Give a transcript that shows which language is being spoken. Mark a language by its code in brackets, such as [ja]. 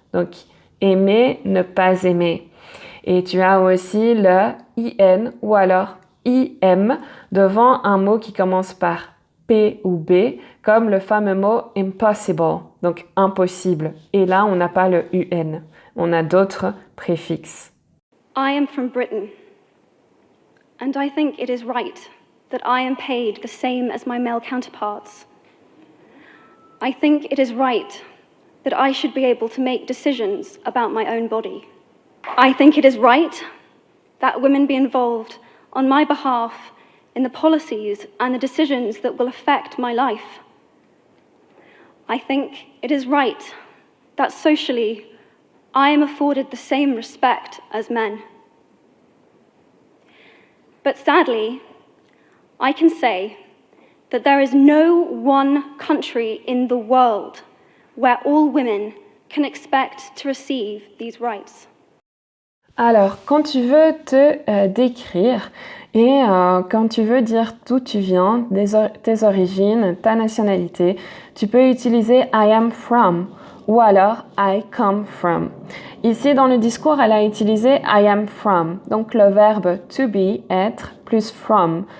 [fr] Donc, aimer, ne pas aimer. Et tu as aussi le in ou alors im devant un mot qui commence par P ou B, comme le fameux mot impossible, donc impossible. Et là, on n'a pas le un. On a d'autres préfixes. [en] I am from Britain, and I think it is right that I am paid the same as my male counterparts. I think it is right that I should be able to make decisions about my own body. I think it is right that women be involved on my behalf in the policies and the decisions that will affect my life. I think it is right that socially I am afforded the same respect as men. But sadly, I can say that there is no one country in the world where all women can expect to receive these rights. [fr] Alors, quand tu veux te décrire et quand tu veux dire d'où tu viens, tes origines, ta nationalité, tu peux utiliser [en] I am from [fr] ou alors [en] I come from. [fr] Ici, dans le discours, elle a utilisé [en] I am from, [fr] donc le verbe [en] to be, [fr] être, plus from.